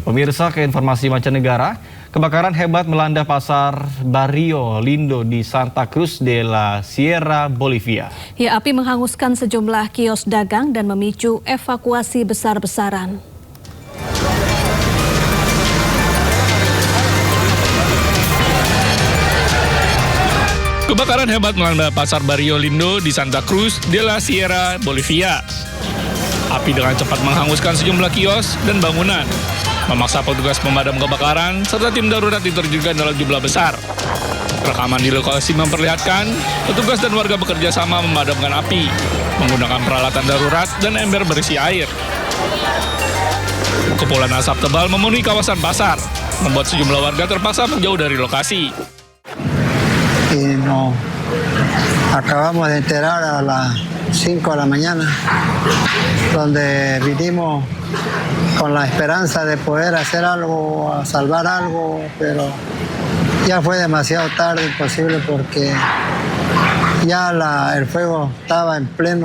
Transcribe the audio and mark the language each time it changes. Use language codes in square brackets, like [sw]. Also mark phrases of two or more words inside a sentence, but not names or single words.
[id] Pemirsa, ke informasi mancanegara, kebakaran hebat melanda pasar Barrio Lindo di Santa Cruz de la Sierra, Bolivia. Ya, api menghanguskan sejumlah kios dagang dan memicu evakuasi besar-besaran. Kebakaran hebat melanda pasar Barrio Lindo di Santa Cruz de la Sierra, Bolivia. Api dengan cepat menghanguskan sejumlah kios dan bangunan, memaksa petugas pemadam kebakaran serta tim darurat diterjunkan dalam jumlah besar. Rekaman di lokasi memperlihatkan petugas dan warga bekerja sama memadamkan api, menggunakan peralatan darurat dan ember berisi air. Kepulan asap tebal memenuhi kawasan pasar, membuat sejumlah warga terpaksa menjauh dari lokasi. [es] Y nos acabamos de enterar a las 5 de la mañana, donde vinimos con la esperanza de poder hacer algo, a salvar algo, pero ya fue demasiado tarde, imposible, porque ya el fuego estaba en